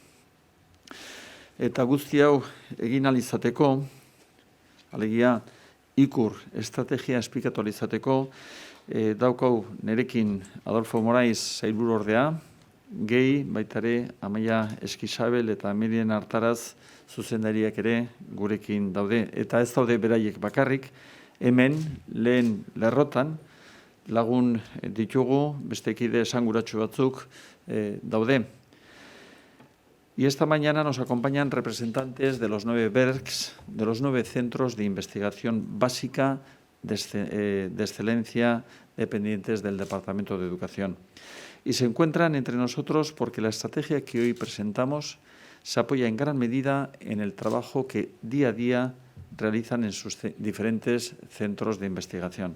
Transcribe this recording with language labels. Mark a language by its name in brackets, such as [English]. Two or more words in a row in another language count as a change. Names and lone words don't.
[Basque] Eta guzti hau egin ahal izateko, alegia ikur estrategia esplikatu ahal izateko, daukau nerekin Adolfo Morais sailburuordea, gehi baitare Amaia Eskizabel eta Mirien Artaraz zuzendariak ere gurekin daude. Eta ez daude beraiek bakarrik, hemen lehen lerrotan lagun ditugu, beste kide esanguratsu batzuk daude. [Spanish] Y esta mañana nos acompañan representantes de los 9 BERCs, de los 9 centros de investigación básica de excelencia dependientes del Departamento de Educación. Y se encuentran entre nosotros porque la estrategia que hoy presentamos se apoya en gran medida en el trabajo que día a día realizan en sus diferentes centros de investigación.